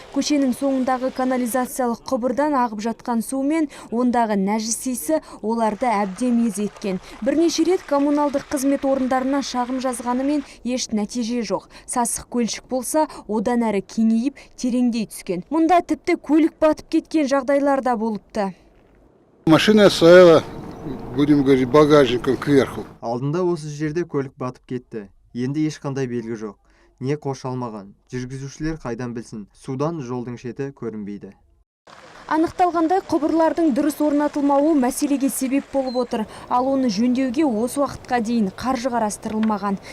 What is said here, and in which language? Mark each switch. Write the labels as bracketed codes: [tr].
[kk] Көшенің соңындағы канализациялық құбырдан ағып жатқан су мен ондағы нәжіс иісі оларды әбден мезі еткен. Бірнеше рет коммуналдық қызмет орындарына шағым жазғанымен еш нәтиже жоқ. Сасық көлшік болса, одан әрі кеңейіп, тереңдей түскен. Мұнда тіпті көлік батып кеткен жағдайлар да болыпты. [ru] Машина стояла, будем говорить, багажником кверху. [kk] Алдында осы жерде көлік батып кетті. Енді ешқандай белгі жоқ. Не қоша алмаған, жүргізушілер қайдан білсін, судан жолдың шеті көрінбейді. Анықталғандай, құбырлардың дұрыс орнатылмауы мәселеге себеп болып отыр. Ал оны жөндеуге осы уақытқа дейін қаржы қарастырылмаған.